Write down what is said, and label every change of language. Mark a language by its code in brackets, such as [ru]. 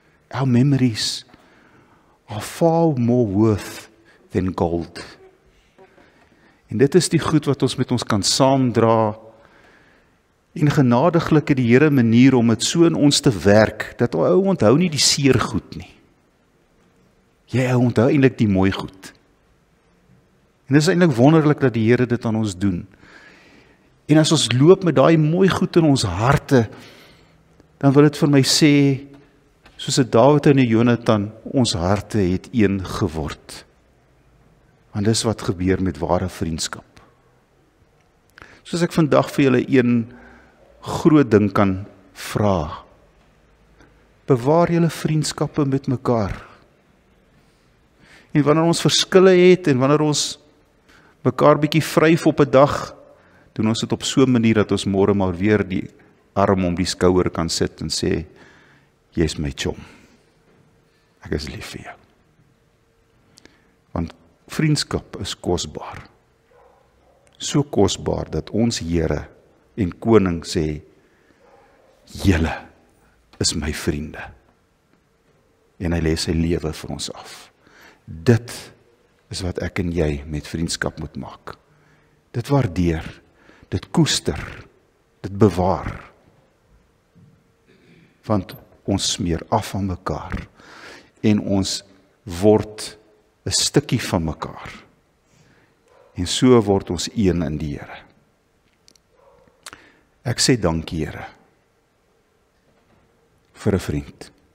[en] Our memories are far more worth than gold. [af] En dit is die goed wat ons met ons kan saamdra, en genadiglik het die Here 'n manier om dit so in ons te werk, dat ou onthou nie die seer goed nie. Jy onthou eintlik die mooi goed. En dit is eintlik wonderlik dat die Here dit aan ons doen. En as ons loop met daai mooi goed in ons harte, dan wil dit vir my sê, soos 'n Dawid en 'n Jonathan, ons harte het een geword. Want dis wat gebeur met ware vriendskap. Soos ek vandag vir julle een groot ding kan vra. Bewaar julle vriendskappe met mekaar. En wanneer ons verskille het, en wanneer ons mekaar bietjie vryf op 'n dag, doen ons dit op so 'n manier dat ons môre maar weer die arm om die skouer kan sit en sê, jy is my chom. Ek is lief vir jou. Want vriendskap is kosbaar. So kosbaar dat ons Here en Koning sê, julle is my vriende. En hy lê sy lewe vir ons af. Dit is wat ek en jy met vriendskap moet maak. Dit waardeer, dit koester, dit bewaar. Want ons smeer af van mekaar en ons word 'n stukkie van mekaar. En so word ons een in die Here. Ek sê dankie, Here, vir 'n vriend.